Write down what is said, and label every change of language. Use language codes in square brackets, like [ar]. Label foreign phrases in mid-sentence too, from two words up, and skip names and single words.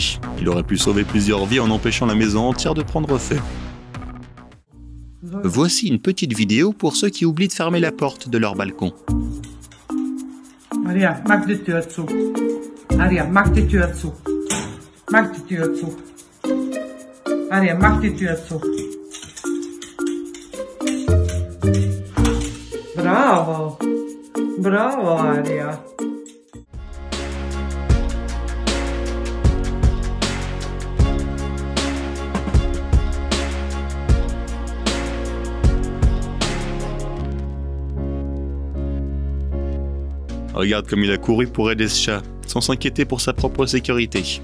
[fr] Il aurait pu sauver plusieurs vies en empêchant la maison entière de prendre feu. Voici une petite vidéo pour ceux qui oublient de fermer la porte de leur balcon. [nl] Maria, maak de deur zu. Maria, maak de deur zu. Maak de deur zu. Maria, maak de deur zu. Bravo. Bravo, Aria. [fr] Regarde comme il a couru pour aider ce chat, sans s'inquiéter pour sa propre sécurité.